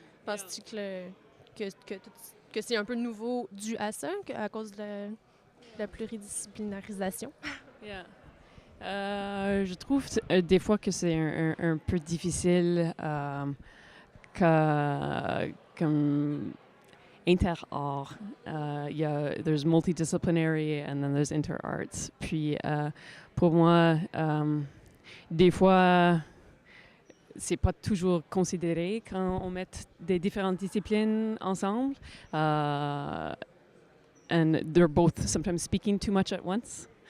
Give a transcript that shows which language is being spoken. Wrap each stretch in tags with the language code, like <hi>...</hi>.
<fr>Penses-tu que c'est un peu nouveau dû à ça, à cause de la pluridisciplinarisation?</fr> <en>Yeah.</en> <fr>Je trouve des fois que c'est un peu difficile comme inter-art.</fr> <en>There's multidisciplinary and then there's inter-arts.</en> <fr>Puis pour moi, des fois, c'est pas toujours considéré quand on met des différentes disciplines ensemble.</fr> <en>And they're both sometimes speaking too much at once.</en>